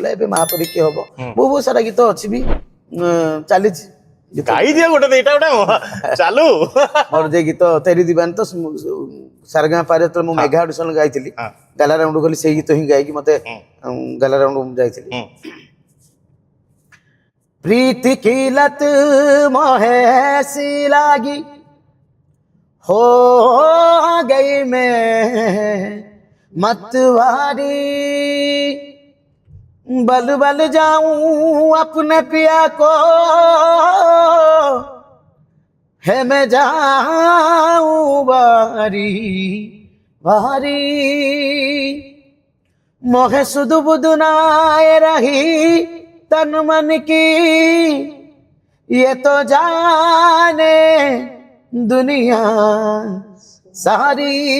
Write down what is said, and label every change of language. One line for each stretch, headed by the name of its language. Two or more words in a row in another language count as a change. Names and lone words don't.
Odia: ଏବେ ମା ପରି କିଏ ହବ ବହୁତ ସାରା ଗୀତ ଅଛି ବି ଚାଲିଛି ଗାଇଦିଅ ଗୋଟେ ଏଇଟା ଗୋଟେ ଚାଲୁ ମୋର ଯେ ଗୀତ ତେରି ଦିବାନି ତ ସାରଗାଁ ପାରେ ଯେତେବେଳେ ମୁଁ
English: mega audition
Odia: ଗାଇଥିଲି
English: gala round
Odia: ଗଲି ସେଇ ଗୀତ ହିଁ ଗାଇକି ମତେ
English: gala round
Odia: ଯାଇଥିଲି।
Hindi: प्रीति की लत मोहे ऐसी लागी हो गई मैं मतवारी बल बल जाऊं अपने पिया को है मैं जाऊं बारी बारी मोहे सुध बुध नाए रही तन मन की ये तो जाने दुनिया सारी